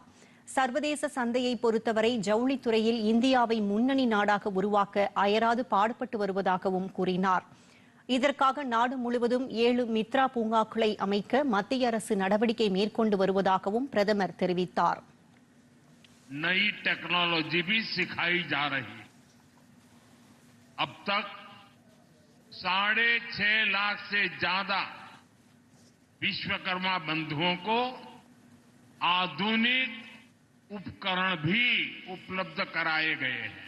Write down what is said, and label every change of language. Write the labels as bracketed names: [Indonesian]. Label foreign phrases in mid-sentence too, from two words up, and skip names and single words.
[Tamil] சர்வதேச சந்தையை பொறுத்தவரை ஜவுளித்துறையில் இந்தியாவை முன்னணி நாடாக உருவாக்க அயராது பாடுபட்டு வருவதாகவும் கூறினார். இதற்காக நாடு முழுவதும் 7 மித்ரா பூங்காக்களை அமைக்க மத்திய அரசு நடவடிக்கை மேற்கொண்டு வருவதாகவும் பிரதமர் தெரிவித்தார். [Hindi] नई टेक्नोलॉजी भी सिखाई जा रही है. अब तक 6.5 लाख से ज्यादा विश्वकर्मा बंधुओं को आधुनिक उपकरण भी उपलब्ध कराए गए हैं.